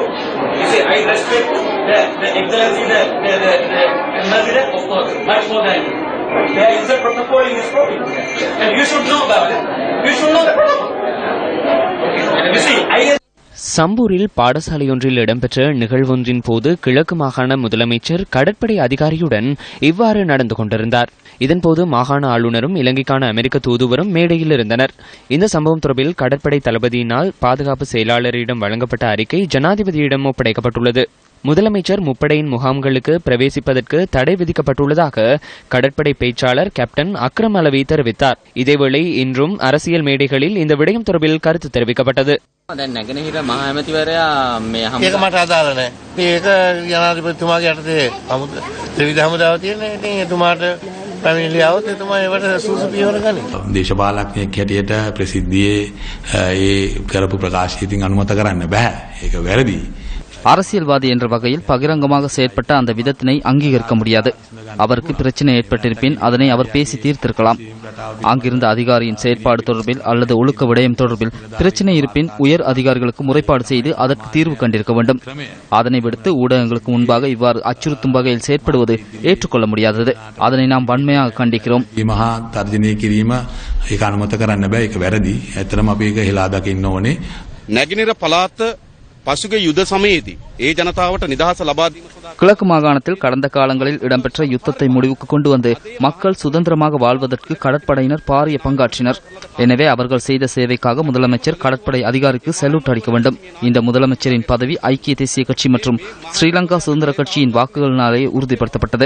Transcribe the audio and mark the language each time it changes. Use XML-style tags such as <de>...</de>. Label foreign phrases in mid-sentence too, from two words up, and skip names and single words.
<en>You say, I respect the excellency, the president, of course, much more than you. There is a protocol in this province. And you should know about it. You should know the protocol. You see, I</en> <ta>சம்பூரில் பாடசாலையொன்றில் இடம்பெற்ற நிகழ்வொன்றின் போது கிழக்கு மாகாண முதலமைச்சர் கடற்படை அதிகாரியுடன் இவ்வாறு நடந்து கொண்டிருந்தார். இதன்போது மாகாண ஆளுநரும் இலங்கைக்கான அமெரிக்க தூதுவரும் மேடையில் இருந்தனர். இந்த சம்பவம் தொடர்பில் கடற்படை தளபதியினால் பாதுகாப்பு செயலாளரிடம் வழங்கப்பட்ட அறிக்கை ஜனாதிபதியிடம் ஒப்படைக்கப்பட்டுள்ளது. முதலமைச்சர் முப்படையின் முகாம்களுக்கு பிரவேசிப்பதற்கு தடை விதிக்கப்பட்டுள்ளதாக கடற்படை பேச்சாளர் கேப்டன் அக்ரம் அலவி தெரிவித்தார். இதேவேளை இன்றும் அரசியல் மேடைகளில் இந்த விடயம் தொடர்பில் கருத்து தெரிவிக்கப்பட்டது.</ta> <si>ඒක මට අදාළ නැහැ. ඒක ජනාධිපතිතුමාගේ යටතේ ත්‍රිවිධ හමුදාව තියෙන. ඉතින් එතුමාට පැමිණිලි આવොත් එතුමා ඒවට සුසු පියවර ගනී. දේශපාලඥයෙක් හැටියට ප්‍රසිද්ධියේ ඒ කරපු ප්‍රකාශය ඉතින් අනුමත කරන්න බෑ. ඒක වැරදි.</si> <ta>அரசியல்வாதி என்ற வகையில் பகிரங்கமாக செயற்பட்ட அந்த விதத்தினை அங்கீகரிக்க முடியாது. அவருக்கு பிரச்சனை ஏற்பட்டிருப்பின் அதனை அவர் பேசி தீர்த்திருக்கலாம். அங்கிருந்த அதிகாரியின் செயற்பாடு தொடர்பில் அல்லது ஒழுக்க விடயம் தொடர்பில் பிரச்சனை இருப்பின் உயர் அதிகாரிகளுக்கு முறைப்பாடு செய்து அதற்கு தீர்வு கண்டிருக்க வேண்டும். அதனை விடுத்து ஊடகங்களுக்கு முன்பாக இவ்வாறு அச்சுறுத்தும் வகையில் செயற்படுவது ஏற்றுக்கொள்ள முடியாதது. அதனை நாம் வன்மையாக கண்டிக்கிறோம்.</ta> <si>මහා තර්ජනය කිරීම ඒක අනුමත කරන්න බෑ. ඒක වැරදි. ඇත්තටම අපි ඒක හෙලා දකින්න ඕනේ. නැගිනිර පළාත පසුගිය යුද සමයේදී ඒ ජනතාවට නිදහස ලබා දීම සඳහා</si> <ta>கிழக்கு மாகாணத்தில் கடந்த காலங்களில் இடம்பெற்ற யுத்தத்தை முடிவுக்கு கொண்டு வந்து மக்கள் சுதந்திரமாக வாழ்வதற்கு கடற்படையினர் பாரிய பங்காற்றினர். எனவே அவர்கள் செய்த சேவைக்காக முதலமைச்சர் கடற்படை அதிகாரிக்கு செல்யூட் அடிக்க வேண்டும். இந்த முதலமைச்சரின் பதவி ஐக்கிய தேசிய கட்சி மற்றும் ஸ்ரீலங்கா சுதந்திர கட்சியின் வாக்குகளினாலே உறுதிப்படுத்தப்பட்டது.</ta>